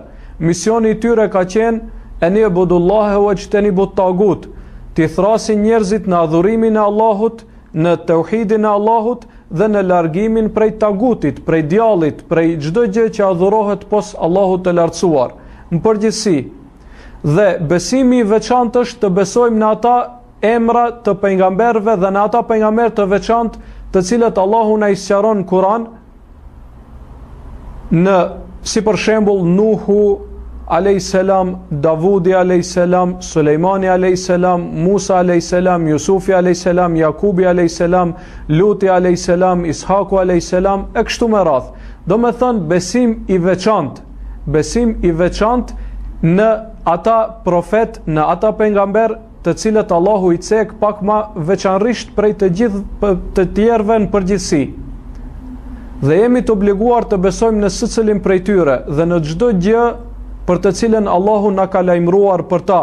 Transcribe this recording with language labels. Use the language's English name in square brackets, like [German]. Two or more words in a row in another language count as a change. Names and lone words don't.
[Albanian] Misioni i tyre ka qenë [Arabic] أن اعبدوا الله واجتنبوا الطاغوت, [Albanian] të thrasin njerëzit në adhurimin e Allahut, në tauhidin e Allahut dhe në largimin prej tagutit, prej djallit, prej çdo gjë që adhurohet pos Allahut të lartësuar. Në përgjithësi. Dhe besimi i veçantë është të besojmë në ata emra të pejgamberëve dhe në ata pejgamber të veçantë të cilët Allahu na i sqaron në Kur'an, si për shembull Nuhu a.s., Davudi a.s., Sulejmani a.s., Musa a.s., Jusufi a.s., Jakubi a.s., Luti a.s., Ishaku a.s., e kështu me radhë. Do me thënë besim i veçantë në ata profet, në ata pejgamber të cilët Allahu i cek pak ma veçanërisht prej të gjithë të tjerëve në përgjithësi. Dhe jemi të obliguar të besojmë në secilin prej tyre dhe në çdo gjë për të cilën Allahu na ka lajmëruar për ta.